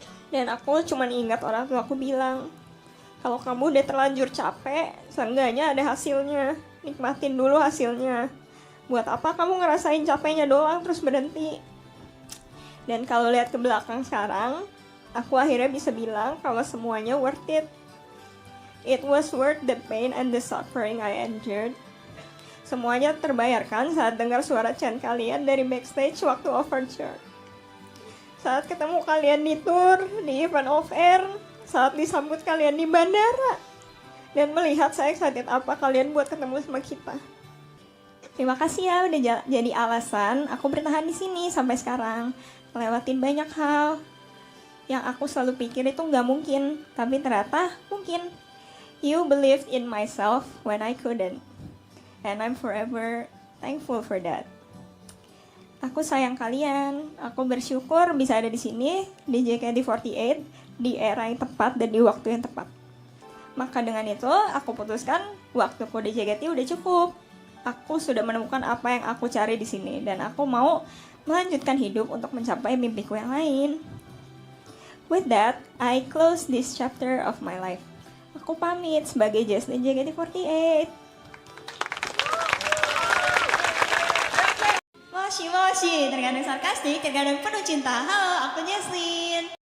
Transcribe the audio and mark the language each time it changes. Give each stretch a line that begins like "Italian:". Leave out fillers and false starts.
Indonesian: Dan aku cuma ingat orang tua aku bilang, kalau kamu udah terlanjur capek, seenggaknya ada hasilnya. Nikmatin dulu hasilnya. Buat apa kamu ngerasain capeknya doang terus berhenti? Dan kalau lihat ke belakang sekarang, aku akhirnya bisa bilang kalau semuanya
English: worth it. It was worth the pain and the suffering I endured.
Indonesian: Semuanya terbayarkan saat dengar suara chant kalian dari backstage waktu overture. Saat ketemu kalian di tour, di event off-air, saat disambut kalian di bandara, dan melihat saya excited apa kalian buat ketemu sama kita. Terima kasih ya udah jadi alasan aku bertahan di sini sampai sekarang. Melewatin banyak hal yang aku selalu pikir itu nggak mungkin, tapi ternyata mungkin.
English: You believed in myself when I couldn't, and I'm forever thankful for that.
Indonesian: Aku sayang kalian. Aku bersyukur bisa ada di sini di JKT48 di era yang tepat dan di waktu yang tepat. Maka dengan itu aku putuskan waktuku di JKT udah cukup. Aku sudah menemukan apa yang aku cari di sini dan aku mau melanjutkan hidup untuk mencapai mimpiku yang lain.
English: With that, I close this chapter of my life.
Indonesian: Aku pamit sebagai Jesslyn JKT48. Moshi, terkadang sarkastik, terkadang penuh cinta. Halo, aku Jesslyn.